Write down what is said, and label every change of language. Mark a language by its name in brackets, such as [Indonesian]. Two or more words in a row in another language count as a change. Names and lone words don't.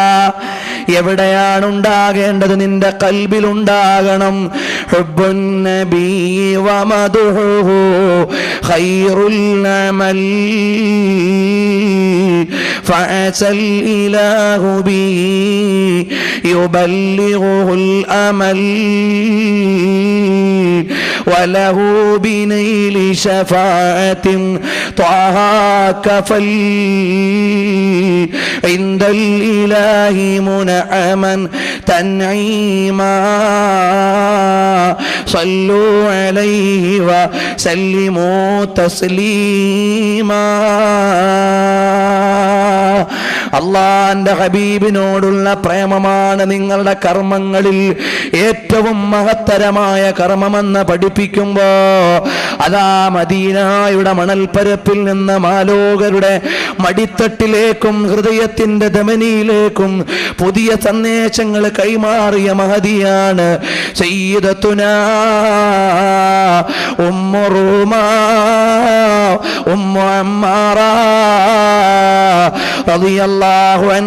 [Malayalam] എവിടെയാണ് ഉണ്ടാകേണ്ടത്? നിന്റെ ഖൽബിലുണ്ടാകണം. [Arabic] حب النبي ومدحه خير العمل فاسأل الإله بي يبلغ الأمل وله بنيل شفاعة طه كفل عند الإله منعما تنعيما صلوا عليه وسلموا تسليما. [Malayalam] അള്ളാന്റെ ഹബീബിനോടുള്ള പ്രേമമാണ് നിങ്ങളുടെ കർമ്മങ്ങളിൽ ഏറ്റവും മഹത്തരമായ കർമ്മമെന്ന് പഠിപ്പിക്കുമ്പോ അതാ മദീനായുടെ മണൽപ്പരപ്പിൽ നിന്ന് മാലോകരുടെ മടിത്തട്ടിലേക്കും ഹൃദയത്തിന്റെ ധമനിയിലേക്കും പുതിയ സന്ദേശങ്ങൾ കൈമാറിയ മഹദിയാണ് സയ്യിദത്തുനാ ഉമ്മു റൂമാ ഉമ്മു അമ്മാറ [Arabic] رضي الله عنها.